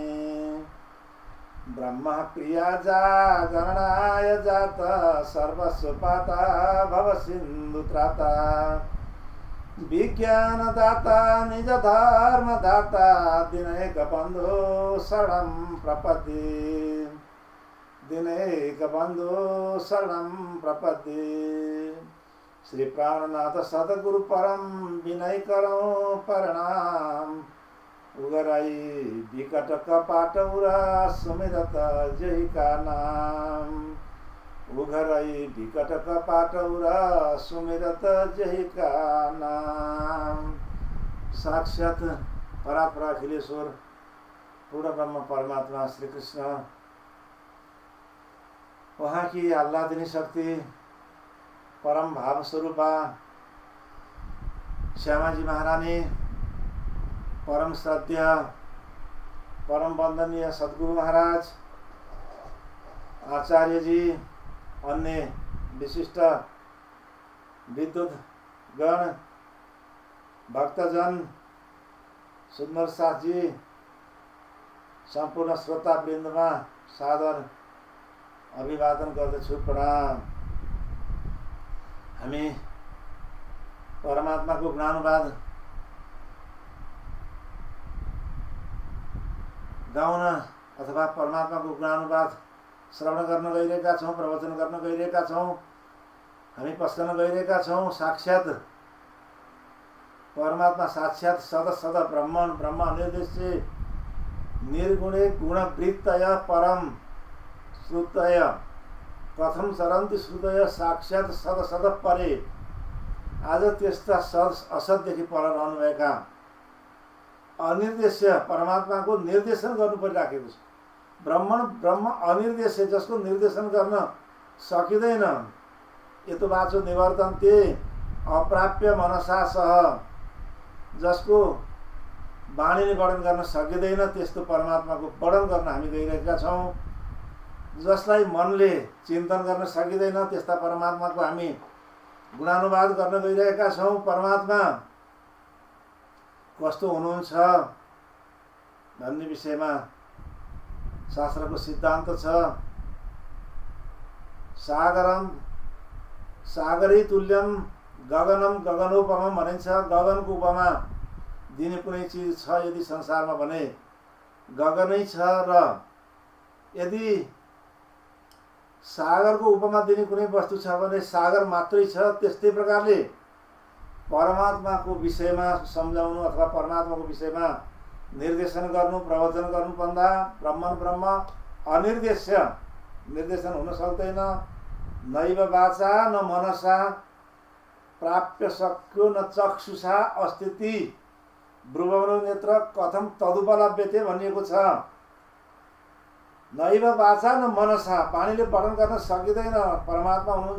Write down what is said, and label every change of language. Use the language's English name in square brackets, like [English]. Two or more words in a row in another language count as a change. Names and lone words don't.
[Sanskrit] ब्रह्मप्रिया जागरणाय जात सर्वस्वपाता भवसिन्धुत्राता विज्ञानदाता निजधर्मदाता दिनैकबन्धो शरणं प्रपद्ये दिनैकबन्धो शरणं प्रपद्ये। [Hindi] श्री प्राणनाथ सद्गुरु परम विनय करो प्रणाम उगराई विकट कपाट उरा सुमिरत जय का नाम उगराई विकट कपाट उरा सुमिरत जय का नाम। साक्षात परात्पर अखिलेश्वर पूर्ण ब्रह्म परमात्मा श्री कृष्ण वहाँ की आह्लादिनी शक्ति परम भाव स्वरूपा [Nepali] श्यामाजी महारानी परम श्रद्धेय परम वंदनीय सद्गुरु महाराज आचार्य जी अन्य विशिष्ट विद्युत गण भक्तजन सुंदर साथ जी संपूर्ण श्रोता वृन्दमा सादर अभिवादन गर्दछु प्रणाम। हामी परमात्माको गुणानुवाद गाउन अथवा परमात्माको गुणानुवाद श्रवण गर्न गइरहेका छौँ, प्रवचन गर्न गइरहेका छौँ, हामी पस्कन गइरहेका छौँ। [Sanskrit] साक्षात परमात्मा साक्षात सद सद ब्रह्मण ब्रह्म निर्देश्य निर्गुणे गुणवृत्तय परम श्रुतय कथम चरन्ति श्रुतय साक्षात सद सद परे। [Nepali] आज त्यस्ता सद असतदेखि पर रहनुभएका अनिर्देश्य परमात्माको निर्देशन गर्नु परिराखेको छ। [Sanskrit] ब्रह्मण ब्रह्म अनिर्देश्य [Nepali] जसको निर्देशन गर्न सकिँदैन [Sanskrit] यतो वाचो निवर्तन्ते अप्राप्य मनसा सह [Nepali] जसको वाणीले वर्णन गर्न सकिँदैन त्यस्तो परमात्माको वर्णन गर्न हामी गइरहेका छौँ। जसलाई मनले चिन्तन गर्न सकिँदैन त्यस्ता परमात्माको हामी गुणानुवाद गर्न गइरहेका छौँ। परमात्मा कस्तो हुनुहुन्छ भन्ने विषयमा शास्त्रको सिद्धान्त छ। [Sanskrit] सागरम सागरै तुल्यम गगनम गगनोपमम भनिन्छ। [Nepali] गगनको उपमा दिने कुनै चिज छ यदि संसारमा भने गगनै छ र यदि सागरको उपमा दिने कुनै वस्तु छ भने सागर मात्रै छ। त्यस्तै प्रकारले परमात्माको विषयमा सम्झाउनु अथवा परमात्माको विषयमा निर्देशन गर्नु प्रवचन गर्नुपर्दा [Sanskrit] ब्रह्मण ब्रह्म अनिर्देश्य [Nepali] निर्देशन हुन सक्दैन। [Sanskrit] नैव वाचा न मनसा प्राप्य सक्यो न चक्षुषा अस्तिति ब्रुवमनो नेत्र कथम तदुपलभ्यते [Nepali] भनिएको छ। [Sanskrit] नैव वाचा न मनसा [Nepali] वाणीले वर्णन गर्न सकिँदैन।